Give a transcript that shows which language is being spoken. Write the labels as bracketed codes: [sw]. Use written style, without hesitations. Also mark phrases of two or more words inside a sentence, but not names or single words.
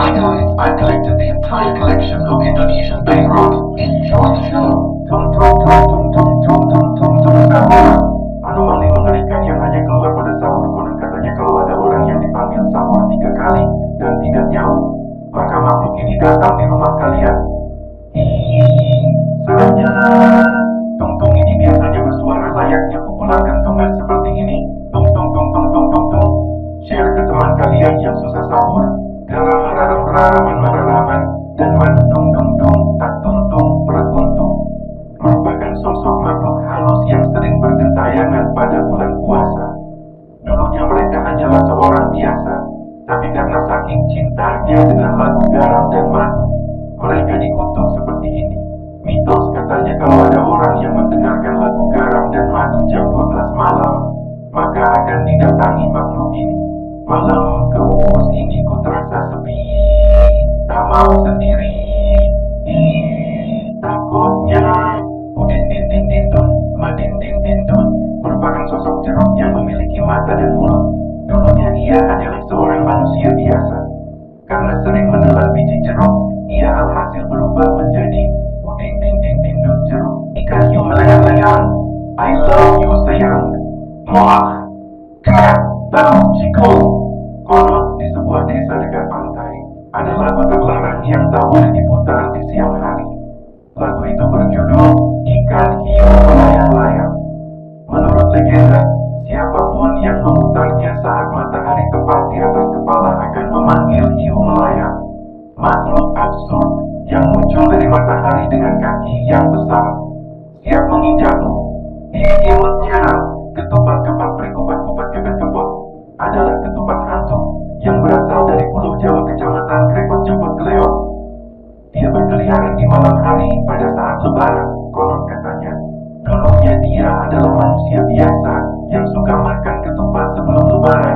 [en] Hi guys, I've collected the entire collection of Indonesian bank rocks. Enjoy the show. [id] Tung tung tung tung tung tung tung tung tung sahur. Anomali mengerikan yang hanya keluar pada sahur. Konon katanya kalau ada orang yang dipanggil sahur 3 kali dan tidak nyaut, maka makhluk ini datang di rumah kalian. Hihihi, saja. Tung-tung ini biasanya bersuara layaknya pukulan gantungan seperti ini. Tung tung tung tung tung tung tung. Share ke teman kalian yang susah sahur. Garam mararam raraman mararaman dan madu dung dung dung tak tuntung berkuntung. Merupakan sosok makhluk halus yang sering bergentayangan pada bulan puasa. Dulunya mereka hanyalah seorang biasa, tapi karena saking cintanya dengan lagu garam dan madu, mereka dikutuk seperti ini. Mitos katanya kalau ada orang yang mendengarkan lagu garam dan madu jam 12 malam, maka akan didatangi makhluk ini. Malam keuus ini ku terasa sepi, tak mau sendiri. Takutnya udin din din din dun, madin din din dun, merupakan sosok jeruk yang memiliki mata dan mulut. Dulunya ia adalah seorang manusia biasa. Karena sering menelan biji jeruk, ia alhasil berubah menjadi udin din din din dun jeruk. Ikan hiu melayang-layang, [en] I love you sayang. [id] Moah, kak, tahu cikgu. Konon di sebuah desa dekat pantai ada lagu terlarang yang tak boleh diputar di siang hari. Lagu itu berjudul Ikan Hiu Melayang-Layang. Menurut legenda, siapapun yang memutarnya saat matahari tepat di atas kepala akan memanggil hiu melayang. Makhluk absurd yang muncul dari matahari dengan kaki yang besar, siap menginjakmu. Di imutnya, ketupat kepat berkupat-kupat kepet-kepot adalah ketupat hantu yang berasal dari Pulau Jawa Kecamatan Krepot Jemput Keleot. Dia berkeliaran di malam hari pada saat lebaran, konon katanya. Dulunya dia adalah manusia biasa yang suka makan ketupat sebelum lebaran.